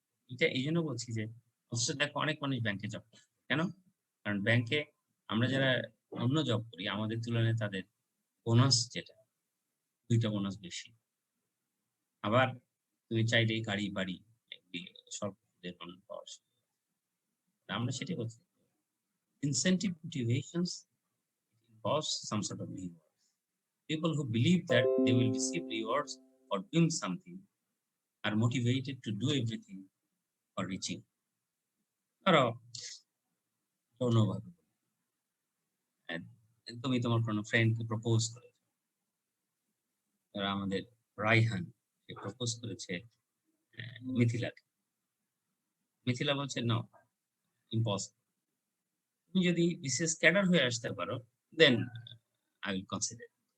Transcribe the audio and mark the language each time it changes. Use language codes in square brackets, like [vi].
[bn] এটা এই জন্য বলছি যে, অথচ দেখো অনেক মানুষ ব্যাংকে জব করে। কেন? কারণ ব্যাংকে আমরা যারা অন্য জব করি, আমাদের তুলনায় তাদের বোনাস যেটা, 2টা বোনাস বেশি। আবার তুমি চাইলেই গাড়ি বাড়ি স্বল্প সুদের লোন পাওয়া যায়। আমরা সেটাই বলছি, [en] incentive motivations involves some sort of rewards. People who believe that they will receive rewards for doing something are motivated to do everything for reaching. [bn] ধরো অন্যভাবে তুমি তোমার কোনো ফ্রেন্ডকে প্রপোজ করেছো, ধরো আমাদের রাইহান সে প্রপোজ করেছে মিথিলাকে। মিথিলা বলছে [en] No, impossible. [bn] তুমি যদি বিশেষ ক্যাডার হয়ে আসতে পারো, [en] Then I will consider.